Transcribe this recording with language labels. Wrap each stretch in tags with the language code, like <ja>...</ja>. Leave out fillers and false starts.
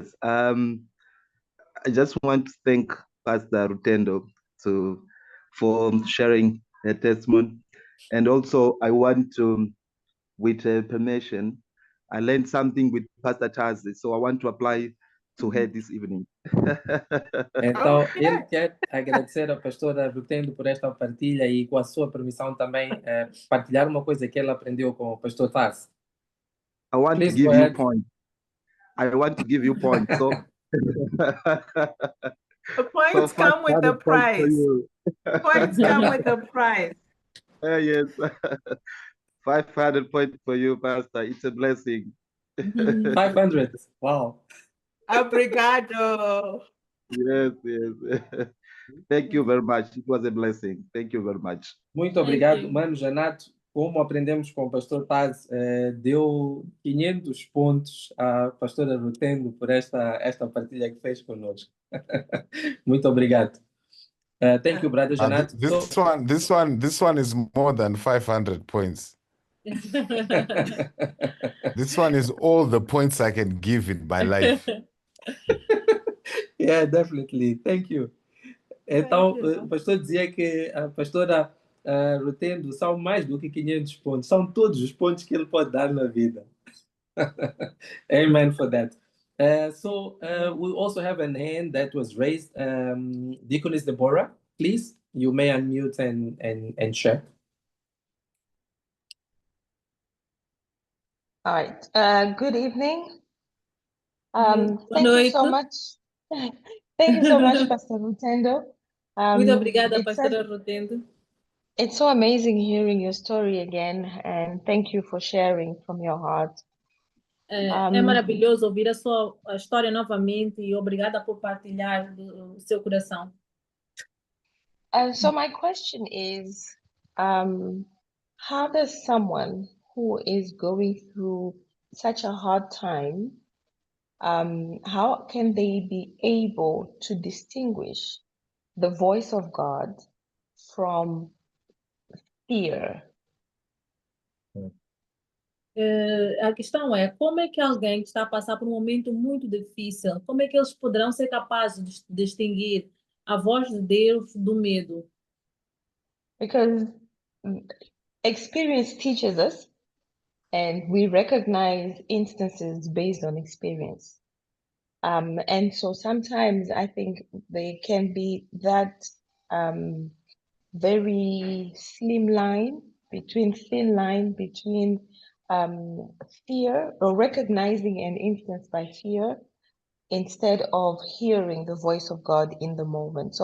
<en>I just want to thank Pastor Rutendo for sharing her testimony. And also, I want to, with her permission, I learned something with Pastor Tazi, so I want to apply to her this evening.</en> <pt>Então, ele quer agradecer à pastora Rutendo por esta partilha e, com a sua permissão, também partilhar uma coisa que ele aprendeu com o pastor Taz.</pt> <en>I want to give you points. I want to give you points. So The points come with the prize. Points come with the prize. Yes. 500 points for you, Pastor. It's a blessing. 500. Wow.</en> <pt>Obrigado.</pt> <en>Yes. Thank you very much. It was a blessing. Thank you very much.</en> <pt>Muito obrigado, Mano Janato. Como aprendemos com o pastor Taz, deu 500 pontos à pastora Rutendo por esta partilha que fez conosco. Muito obrigado.</pt> <en>Thank you, Brother Janato. This one is more than 500 points. This one is all the points I can give in my life. Yeah, definitely. Thank you.</en> <pt>Então, o pastor dizia que a pastora Rutendo são mais do que 500 pontos. São todos os pontos que ele pode dar na vida.</pt> <en>Amen for that. So we also have a hand that was raised. Deaconess Deborah, please, you may unmute and share. All right. Good evening. Thank you so much. Thank you so much, Pastor Rutendo.</en> <pt>Muito obrigada, Pastora Rutendo.</pt> <en>It's so amazing hearing your story again, and thank you for sharing from your heart.</en> <pt>É maravilhoso ouvir a sua história novamente e obrigada por partilhar do seu coração.</pt> <en>So my question is, how does someone who is going through such a hard time, how can they be able to distinguish the voice of God from fear?</en> <pt>A questão é, como é que alguém que está a passar por um momento muito difícil, como é que eles poderão ser capazes de distinguir a voz de Deus do medo?</pt> <en>Because experience teaches us, and we recognize instances based on experience. And so sometimes I think there can be that very thin line between fear or recognizing an instance by fear instead of hearing the voice of God in the moment.</en>